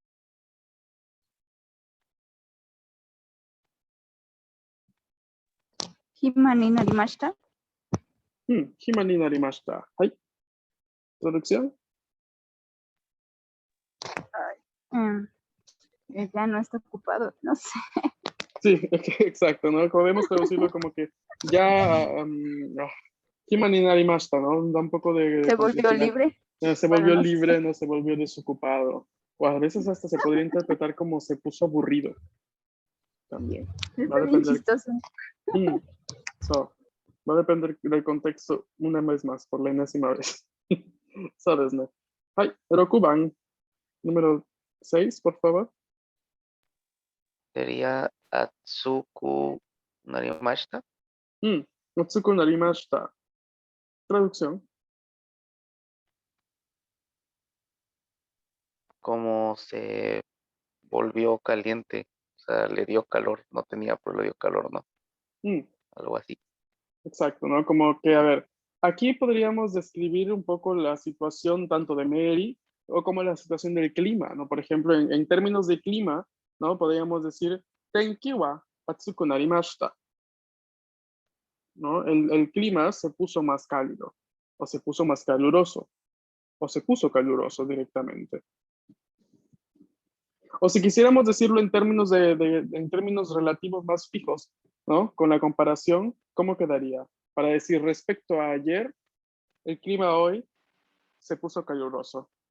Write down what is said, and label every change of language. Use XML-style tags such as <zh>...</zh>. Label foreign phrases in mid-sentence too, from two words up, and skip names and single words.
<ja>暇になりました. 暇になりました. Ay.</ja> <es>¿Traducción? Ya no está ocupado, no sé. Sí, exacto, ¿no? Podemos traducirlo como que ya</es> <ja>暇になりました,</ja> <es>¿no? Da un poco de Se volvió complejidad. libre. Se Bueno, volvió no libre, sé. no se volvió desocupado. O a veces hasta se podría interpretar como se puso aburrido. También. Está Va a bien depender. chistoso. So, va a depender del contexto una vez más, por la enésima vez.</es> <ja>そうですね。はい。6番、</ja> <es>número 6, por favor.</es> <ja>Sería 暑くなりました. おつくなりました.</ja> <es>Traducción. Como se volvió caliente. O sea, le dio calor. No tenía, pero le dio calor, ¿no? Algo así. Exacto, ¿no? Como que, a ver, aquí podríamos describir un poco la situación tanto de Mary o como la situación del clima, ¿no? Por ejemplo, en términos de clima, ¿no? Podríamos decir,</es> <ja>天気は暑くなりました,</ja> <es>¿no? El clima se puso más cálido, o se puso más caluroso, o se puso caluroso directamente. O si quisiéramos decirlo en términos, en términos relativos más fijos, ¿no? Con la comparación, ¿cómo quedaría? Para decir, respecto a ayer, el clima hoy se puso caluroso.</es>